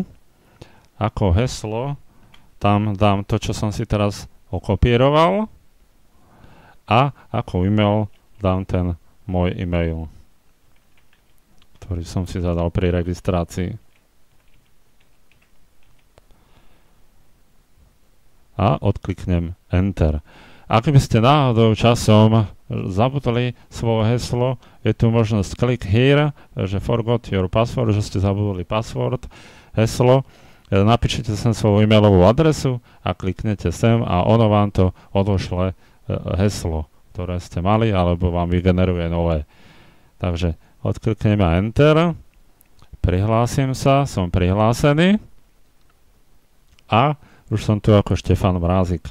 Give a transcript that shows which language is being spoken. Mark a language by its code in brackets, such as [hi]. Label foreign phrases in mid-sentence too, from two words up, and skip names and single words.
[sk] Ako heslo tam dám to, čo som si teraz okopíroval, a ako e-mail dám ten môj e-mail, ktorý som si zadal pri registrácii. A odkliknem Enter. Ak by ste náhodou časom zabudli svoje heslo, je tu možnosť [en] click here, [sk] že [en] forgot your password, [sk] že ste zabudli password, heslo. Napíšete sem svoju e-mailovú adresu a kliknete sem a ono vám to odošle heslo, ktoré ste mali, alebo vám vygeneruje nové. Takže odklikneme Enter, prihlásim sa, som prihlásený a už som tu ako Štefan Mrázik.